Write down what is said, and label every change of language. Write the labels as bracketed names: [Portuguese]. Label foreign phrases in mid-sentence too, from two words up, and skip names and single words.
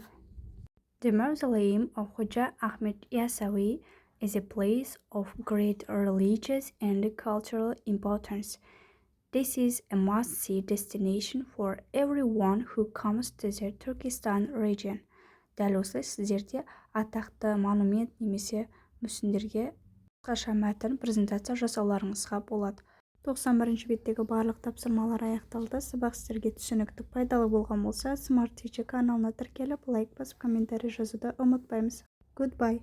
[English] The mausoleum of Hoca Ahmet Yassavi is a place of great religious and cultural importance. This is a must-see destination for everyone who comes to the Turkestan region. [Kazakh] Дәл осылай сіздерде атақты монумент немесе мүсіндерге қысқаша мәтін презентация жасауларыңызға болады. 91-ші беттегі барлық тапсырмалар аяқталды. Сабақ сіздерге түсінікті пайдалы болған болса, Smart Teacher каналына тіркеліп, лайк басып, комментарий жазуды ұмытпаймыз. Goodbye.